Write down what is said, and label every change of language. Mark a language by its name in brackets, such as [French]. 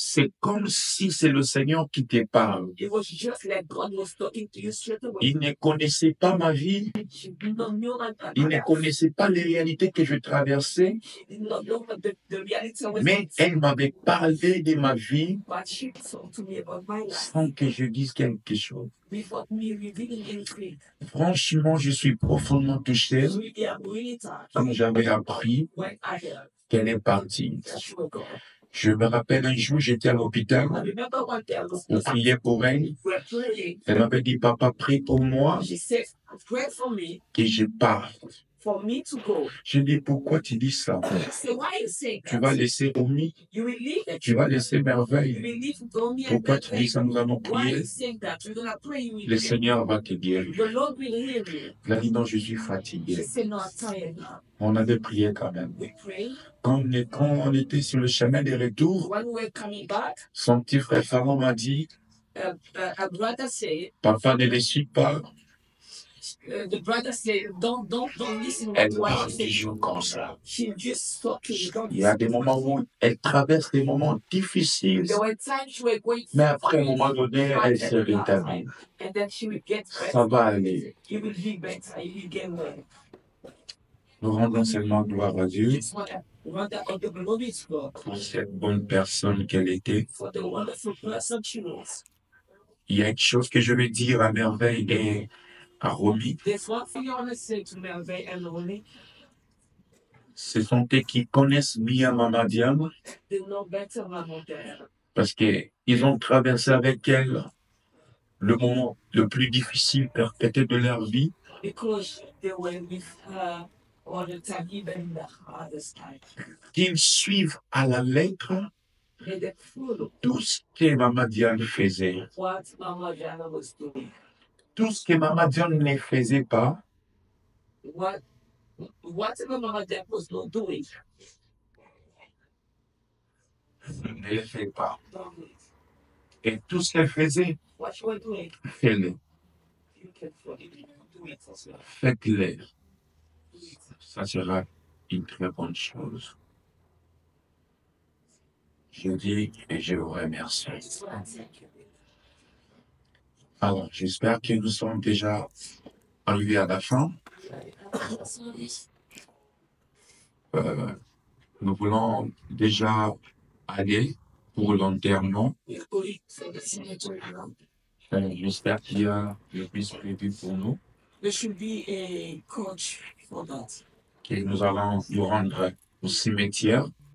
[French] c'est comme si c'est le Seigneur qui te parle. [English] it was just like God was talking to you straight away. [French] Il ne connaissait pas ma vie, [English] She did not know that. [French] il ne connaissait pas les réalités que je traversais, [English] She did not know what the reality was. [French] mais elle m'avait parlé de ma vie [English] But she talked to me about my life [French] sans que je dise quelque chose. [English] without me revealing anything. [French] Franchement, je suis profondément touché [English] Really, I'm really touched [French] quand j'avais appris [English] when I heard [French] qu'elle est partie. [English] that she was gone. [French] Je me rappelle un jour, j'étais à l'hôpital, [English] I remember one day I was [French] on priait pour elle. [English] we were praying. [French] Elle m'avait dit, papa, prie pour moi, [English] She said, pray for me [French] que je parte. [English] to go. [French] Je dis, pourquoi tu dis ça? [English] I said, why are you saying [French] Tu [English] that? [French] vas laisser Omi, [English] You will leave it. [French] tu vas laisser [English] You [French] Merveille. [English] will leave Domi and [French] Pourquoi tu dis ça? Nous allons [English] Why are [French] prier. [English] you saying that? We're gonna pray. You will [French] Le [English] hear. [French] Seigneur va te guérir. [English] The Lord will hear you. [French] Il a dit, non, je suis fatigué. [English] said, no, I'm tired now. [French] On avait prié quand même. [English] We pray. [French] Quand on était sur le chemin de retour, [English] When we were coming back, [French] son petit frère Pharaon m'a dit, [English] a brother said, [French] papa ne les suit pas. [English] the brother said, don't listen [French] Elle [English] to what [French] parle [English] she said. [French] toujours comme ça. [English] She just talked to you. Don't [French] Il y a [English] listen. [French] des moments où elle traverse des moments difficiles, [English] There were times we were going [French] mais après, à un moment donné, elle se rétablit. [English] and then she would get [French] Ça [English] better. [French] va aller. [English] You will be better. You will get well. [French] Nous rendons seulement gloire à Dieu [English] Just want that all the glory to God [French] pour cette bonne personne qu'elle était. [English] for the wonderful person she was. [French] Il y a une chose que je vais dire à Merveille et à Romy. [English] There's one thing I want to say to Melvin and Loni. [French] Ce sont eux qui connaissent bien Mama Diane [English] They know better Mama than [French] parce qu'ils ont traversé avec elle le moment le plus difficile peut-être de leur vie. [English] because they were with her all the time, even in the hardest time. [French] Qu'ils suivent à la lettre [English] And they follow [French] tout ce que Mama Diane faisait. [English] what Mama Diana was doing. [French] Tout ce que Mama Diane ne faisait pas, [English] Whatever Mama Diana was not doing, [French] ne le fait pas. [English] don't do it. [French] Et tout ce qu'elle faisait, [English] What you were doing, [French] faites-le. [English] you can follow it. Do it as well. [French] Faites-le. [English] Do it. [French] Ça sera une très bonne chose. Je dis et je vous remercie. [English] I just want to thank you. [French] Alors, j'espère que nous sommes déjà arrivés à la fin. Nous voulons déjà aller pour l'enterrement. [English] We're going for the cemetery now. [French] J'espère qu'il y a le plus prévu pour nous. [English] There should be a coach for that. [French] Et nous allons nous rendre au cimetière.